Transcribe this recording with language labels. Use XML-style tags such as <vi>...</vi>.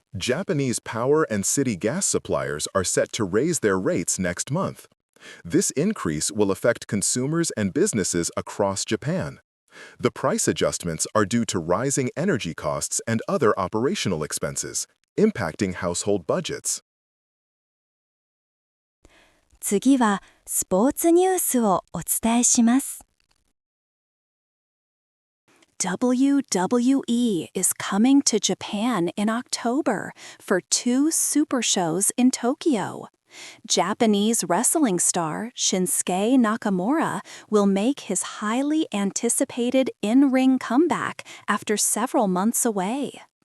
<en>Japanese power and city gas suppliers are set to raise their rates next month. This increase will affect consumers and businesses across Japan. The price adjustments are due to rising energy costs and other operational expenses, impacting household budgets.</en> <ja>次はスポーツニュースをお伝えします。</ja> <en>WWE is coming to Japan in October for 2 super shows in Tokyo. Japanese wrestling star Shinsuke Nakamura will make his highly anticipated in-ring comeback after several months away.</en>